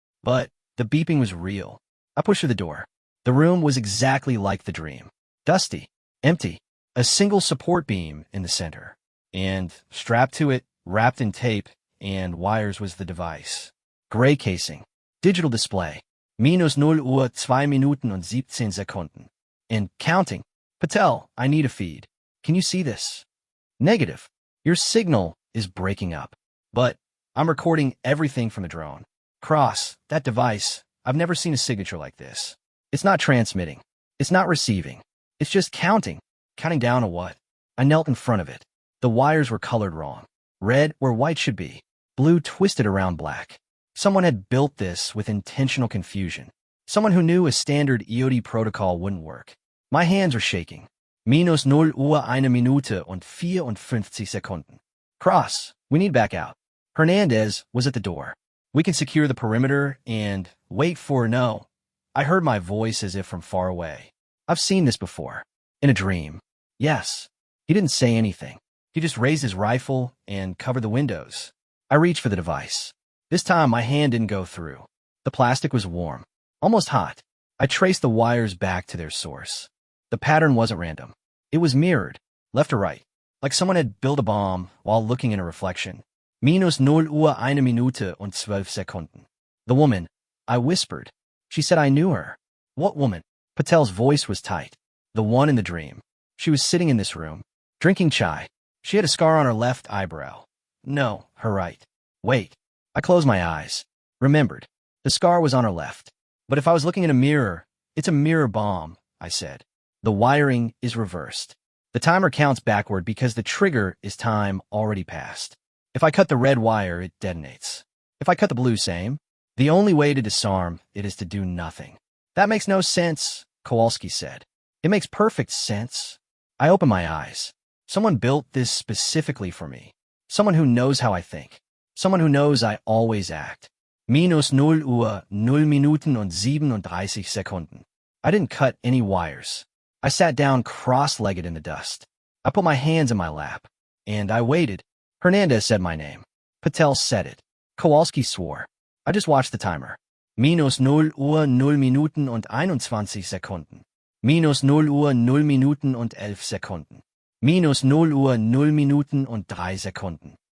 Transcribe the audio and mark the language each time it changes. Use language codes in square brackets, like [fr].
[en] But the beeping was real. I pushed through the door. The room was exactly like the dream. Dusty. Empty. A single support beam in the center. And strapped to it, wrapped in tape and wires, was the device. Gray casing. Digital display. [de] Minus 0 Uhr 2 Minuten und 17 Sekunden. [en] And counting. Patel, I need a feed. Can you see this? Negative. Your signal is breaking up. But I'm recording everything from the drone. Cross, that device, I've never seen a signature like this. It's not transmitting. It's not receiving. It's just counting. Counting down to what? I knelt in front of it. The wires were colored wrong. Red where white should be. Blue twisted around black. Someone had built this with intentional confusion. Someone who knew a standard EOD protocol wouldn't work. My hands are shaking. [de] Minus 0 Uhr 1 Minute und 54 Sekunden. [en] Cross, we need back out. Hernandez was at the door. We can secure the perimeter and wait for no. I heard my voice as if from far away. I've seen this before. In a dream. Yes. He didn't say anything. He just raised his rifle and covered the windows. I reached for the device. This time my hand didn't go through. The plastic was warm. Almost hot. I traced the wires back to their source. The pattern wasn't random. It was mirrored, left to right, like someone had built a bomb while looking in a reflection. [de] Minus 0 Uhr 1 Minute und 12 Sekunden. [en] The woman, I whispered. She said I knew her. What woman? Patel's voice was tight. The one in the dream. She was sitting in this room, drinking chai. She had a scar on her left eyebrow. No, her right. Wait. I closed my eyes. Remembered. The scar was on her left. But if I was looking in a mirror, it's a mirror bomb, I said. The wiring is reversed. The timer counts backward because the trigger is time already passed. If I cut the red wire, it detonates. If I cut the blue, same. The only way to disarm it is to do nothing. That makes no sense, Kowalski said. It makes perfect sense. I opened my eyes. Someone built this specifically for me. Someone who knows how I think. Someone who knows I always act. [de] Minus 0 Uhr 0 Minuten und 37 Sekunden. [en] I didn't cut any wires. I sat down cross-legged in the dust. I put my hands in my lap. And I waited. Hernandez said my name. Patel said it. Kowalski swore. I just watched the timer. [de] Minus 0 Uhr 0 Minuten und 21 Sekunden. Minus 0 Uhr 0 Minuten und 11 Sekunden. Minus 0 Uhr 0 Minuten und 3 Sekunden.